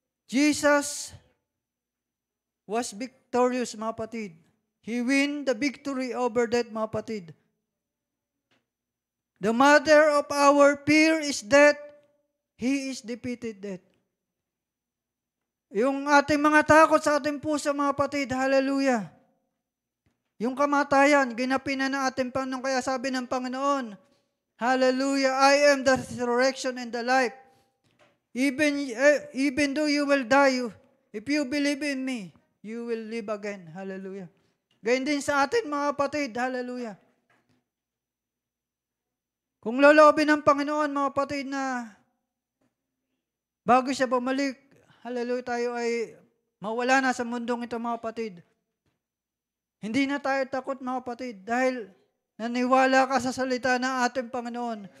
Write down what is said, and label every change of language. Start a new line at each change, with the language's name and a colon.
English: Jesus was victorious,
Filipino: mga kapatid.
English: He win the victory over death,
Filipino: mga kapatid.
English: The mother of our fear is death. He is defeated death.
Filipino: Yung ating mga takot sa ating puso, mga kapatid, hallelujah. Yung kamatayan, ginapi na ng ating Panginoon. Kaya sabi ng Panginoon, hallelujah,
English: I am the resurrection and the life. Even though you will die, if you believe in me, you will live again. Hallelujah.
Filipino: Gayun din sa atin, mga kapatid. Hallelujah. Kung loloobin ng Panginoon, mga kapatid, na bago siya bumalik, hallelujah, tayo ay mawala na sa mundong ito, mga kapatid. Hindi na tayo takot, mga kapatid, dahil naniwala ka sa salita ng ating Panginoon.